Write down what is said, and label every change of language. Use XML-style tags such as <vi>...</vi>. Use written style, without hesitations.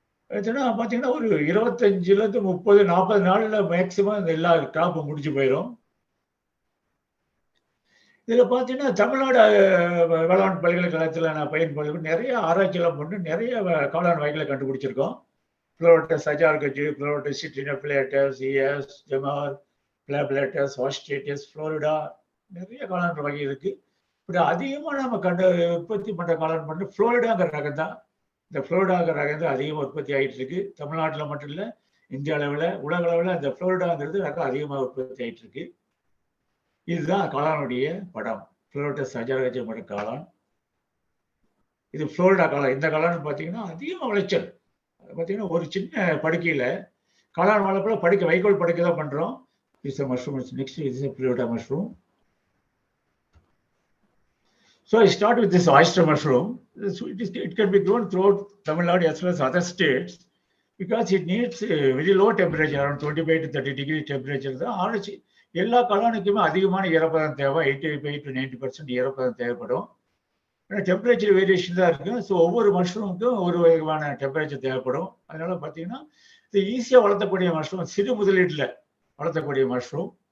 <ta>பார்த்தீங்கன்னா ஒரு 25-30, 40 நாள்ல மேக்சிமம் இந்த எல்லா கிராப்பும் முடிஞ்சு போயிடும். இதுல பார்த்தீங்கன்னா தமிழ்நாடு வேளாண் பல்கலைக்கழகத்தில் நான் பயன்படுத்தி நிறைய ஆராய்ச்சியெல்லாம் பண்ணி நிறைய காளான் வகைகளை கண்டுபிடிச்சிருக்கோம். Pleurotus agaricus, Pleurotus citrinopilatus, ES, Gemar, Plablatus, Ostratus, Florida, நிறைய காளான் வகை இருக்கு. இப்படி அதிகமாக நம்ம உற்பத்தி பண்ற காளான் பண்ணி ஃப்ளோரிடாங்கிற ரகம் தான். இந்த ஃப்ளோரிடாங்கிற ரகம் தான் அதிகமாக உற்பத்தி ஆகிட்டு இருக்கு. தமிழ்நாட்டில் மட்டும் இல்லை, இந்திய அளவில், உலக அளவில் இந்த ஃப்ளோரிடாங்கிறது ரகம் அதிகமாக உற்பத்தி ஆகிட்டு இருக்கு. இதுதான் காளானுடைய படம். Pleurotus agaricus மட்டும் காளான், இது ஃப்ளோரிடா காளான். இந்த காளான் பார்த்தீங்கன்னா அதிகமாக விளைச்சல். பார்த்தீங்கன்னா ஒரு சின்ன படுக்கையில காளான் வளர்ப்புல வைக்கோல் படுக்கை தான் பண்றோம்.</ta> <en>This is a mushroom. Next is a Pleurotus mushroom. So I start with this oyster mushroom. It can be grown throughout Tamil Nadu as well as other states because it needs a very low temperature, around 25 to 30 degree temperature.</en> <ta>Orange எல்லா காளானுக்குமே அதிகமான ஈரப்பதம் தேவை. 85 to 90% ஈரப்பதம் தேவைப்படும். Temperature variation தான் இருக்கு. So ஒவ்வொரு மஷ்ரூமுக்கும் ஒரு வகையான டெம்பரேச்சர் தேவைப்படும். அதனால பார்த்தீங்கன்னா இது ஈஸியாக வளர்த்தக்கூடிய மஷ்ரூம், சிறு முதலீட்டில் வளர்த்தக்கூடிய மஷ்ரூம்.</ta>